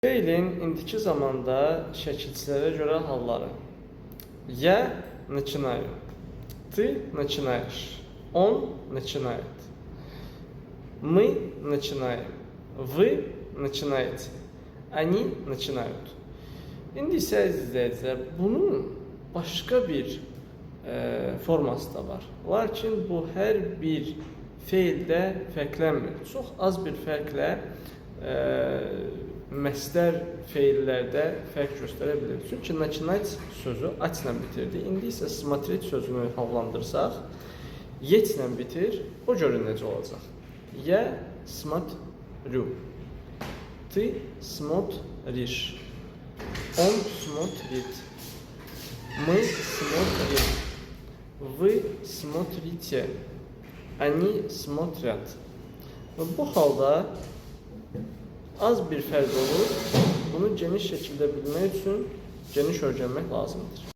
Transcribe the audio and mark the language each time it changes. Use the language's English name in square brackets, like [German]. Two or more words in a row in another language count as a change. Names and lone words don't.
[Azerbaijani] Feilin indiki zamanda şəkilçilərə görə halları. [Russian] Я начинаю. Ты начинаешь. Он начинает. Мы начинаем. Вы начинаете. Они начинают. [Azerbaijani] İndi isə izləyicilər, bunun başqa bir forması da var. Lakin bu hər bir feildə fərqlənmir. Çox az bir fərqlə məsdər feillərdə fərq göstərə bilir. Çünki начинать sözü açla bitirdi. İndi isə смотреть sözünü hallandırsaq, yetlə bitir, o görün necə olacaq. [Russian] Я смотрю. Ты смотришь. Он смотрит. Мы смотрим. Вы смотрите. Они смотрят. [Azerbaijani] Bu halda az bir fərq olur. Bunu geniş şəkildə bilmək üçün geniş öyrənmək lazımdır.